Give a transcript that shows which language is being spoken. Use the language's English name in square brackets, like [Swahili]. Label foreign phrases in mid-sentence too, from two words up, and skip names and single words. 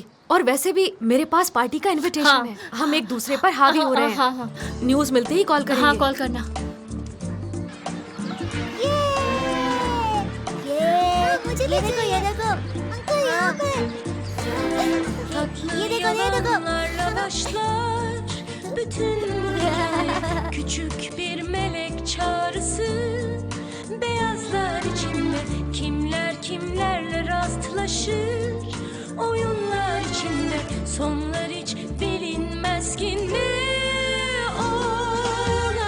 [Hindi] और वैसे भी मेरे पास पार्टी का इनविटेशन है। हम एक दूसरे पर हावी हो रहे हैं। न्यूज़ मिलते ही कॉल करेंगे। हाँ, कॉल करना। मुझे ये देखो, ये देखो अंकल, यहाँ पर ये देखो, ये देखो। [Turkish] Bütün hikaye küçük bir melek çağrısı, beyazlar içinde kimler kimlerle rastlaşır, oyunlar içinde sonlar hiç bilinmez ki ne ola.